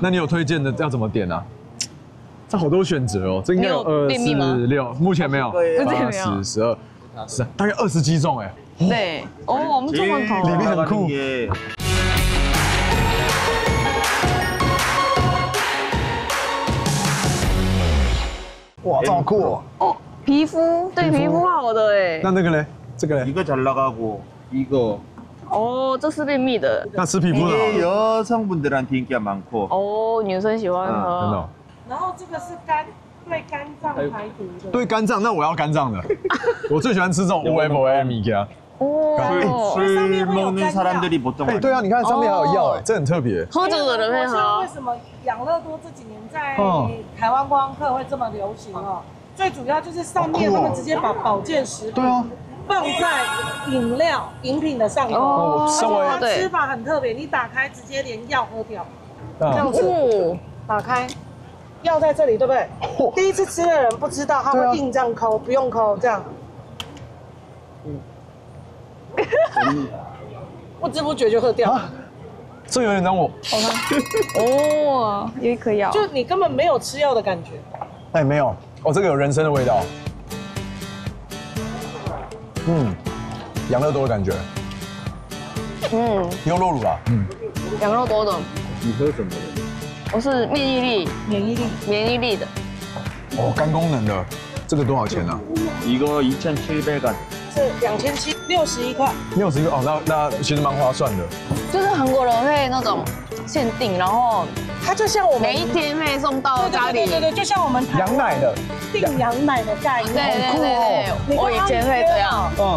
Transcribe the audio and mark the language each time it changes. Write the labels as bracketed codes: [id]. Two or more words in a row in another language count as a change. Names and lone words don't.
[zh] 那你有推薦的要怎麼點啊？這好多選擇哦，這應該有2、4、6，目前沒有。8、10、12、13，大概20幾種哎。對，哦，我們中文頭裡面很酷。哇，這好酷哦！哦，皮膚對皮膚好的哎。那個嘞？這個嘞？ [ko] 이거 잘 나가고 이거. [zh] 哦，這是便秘的。那吃皮膚的。 [ko] 이게 여성분들한테 인기가 많고. [zh] 哦，女生喜歡喝。真的。然後這個是對肝臟排毒的。對肝臟，那我要肝臟的。我最喜歡吃這種烏龜波米給啊。 [ko] 哦。술 먹는 사람들이 보통. [zh] 哎，對啊，你看上面還有藥哎，這很特別。喝酒的人會喝。為什麼養樂多這幾年在台灣觀光客會這麼流行哦？最主要就是上面他們直接把保健食品放在飲品的上頭，而且它吃法很特別，你打開直接連藥喝掉，這樣子打開，藥在這裡，對不對？第一次吃的人不知道，他會硬這樣摳，不用摳，這樣。不知不覺就喝掉了。這有點讓我。哦，有一顆藥。就你根本沒有吃藥的感覺。哎，沒有，哦，這個有人參的味道。養樂多的感覺。優酪乳啦。養樂多的。你喝什麼的？我是免疫力的。哦，肝功能的，這個多少錢啊？ [ko] 이거 2,700원。 [zh] 是2761塊。 61塊哦，那其實蠻划算的。就是韓國人會那種限定，然後它就像我們每一天會送到家裡。對，就像我們羊奶的訂羊奶的概念。對，我以前會這樣。